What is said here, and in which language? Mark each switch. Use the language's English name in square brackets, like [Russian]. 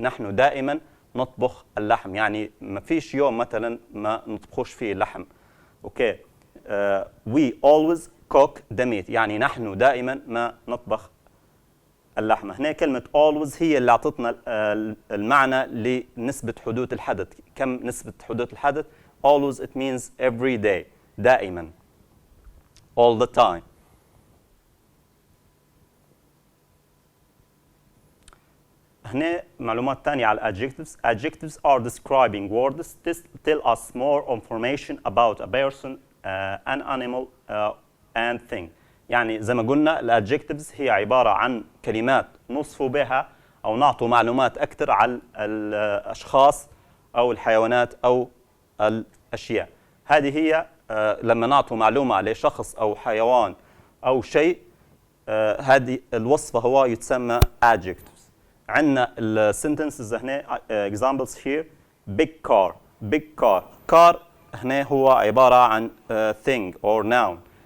[Arabic] نحن دائما نطبخ اللحم، يعني ما فيش يوم مثلا ما نطبخوش فيه اللحم. اوكي. [English] We always cook the meat [Arabic] يعني نحن دائما ما نطبخ اللحمة. هنا كلمة always هي اللي أعطتنا المعنى لنسبة حدوث الحدث. كم نسبة حدوث الحدث؟ [English] always it means every day. دائما. all the time. [Arabic] هنا معلومات ثانية على adjectives. [English] Adjectives are describing words tell us more information about a person, an animal, and thing. [Arabic] يعني زي ما قلنا الادجكتيفز هي عبارة عن كلمات نوصف بها أو نعطوا معلومات أكثر عن الأشخاص أو الحيوانات أو الأشياء. هذه هي لما نعطوا معلومة على شخص أو حيوان أو شيء، هذه الوصفة هو يتسمى adjectives. عندنا السنتنسز هنا [English] examples here. big car. big car. [Arabic] car هنا هو عبارة عن [English] thing or noun.